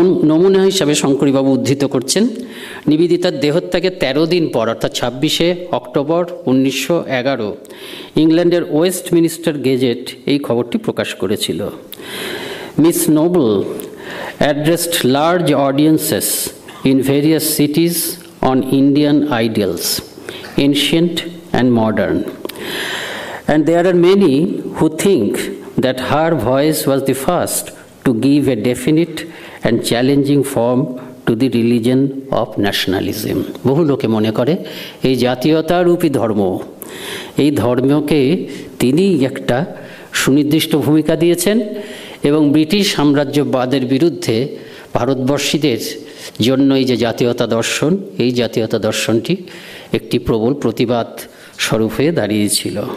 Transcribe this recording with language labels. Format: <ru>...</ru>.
<bn>নমুনা হিসাবে শঙ্করীবাবু উদ্ধৃত করছেন, নিবেদিতার দেহত্যাগের 13 দিন পর, অর্থাৎ 26শে অক্টোবর 1911 ইংল্যান্ডের ওয়েস্টমিনিস্টার গেজেট এই খবরটি প্রকাশ করেছিল।</bn> <en>Miss Noble addressed large audiences in various cities on Indian ideals, ancient and modern. And there are many who think that her voice was the first to give a definite and challenging form to the religion of nationalism.</en> <bn>বহু লোকে মনে করে এই জাতীয়তারূপী ধর্ম, এই ধর্মকে তিনি একটা সুনির্দিষ্ট ভূমিকা দিয়েছেন এবং ব্রিটিশ সাম্রাজ্যবাদের বিরুদ্ধে ভারতবর্ষীদের জন্য এই যে জাতীয়তা দর্শন, এই জাতীয়তা দর্শনটি একটি প্রবল প্রতিবাদ স্বরূপ হয়ে দাঁড়িয়েছিল।</bn>